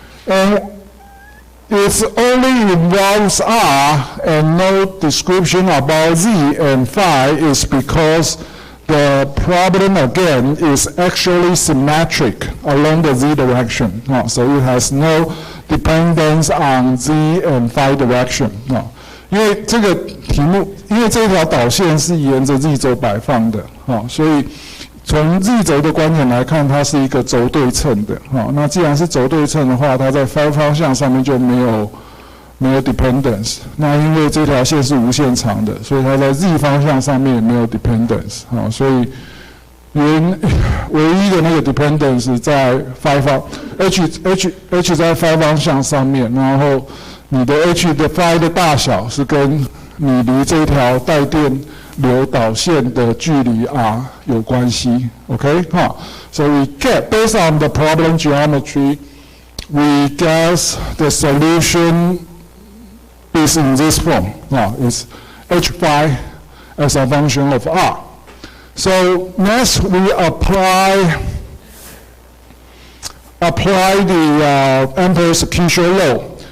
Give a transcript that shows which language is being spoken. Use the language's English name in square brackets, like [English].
[English] And it only involves R and no description about Z and phi is because the problem again is actually symmetric along the Z direction. So it has no dependence on Z and phi direction. [Chinese] 因为这个题目，因为这条导线是沿着 Z 轴摆放的，所以从 Z 轴的观点来看，它是一个轴对称的。那既然是轴对称的话，它在 phi 方向上面就没有 dependence。那因为这条线是无限长的，所以它在 Z 方向上面也没有 dependence。所以唯一的那个 dependence 在 phi 方 H 在 phi 方向上面，然后你的 H 的 phi 的大小是跟你离这条带电流导线的距离 r 有关系 ，OK？ [English] So we get based on the problem geometry, we guess the solution is in this form. It's H phi as a function of r. So next we apply the Ampere's Kirchhoff law.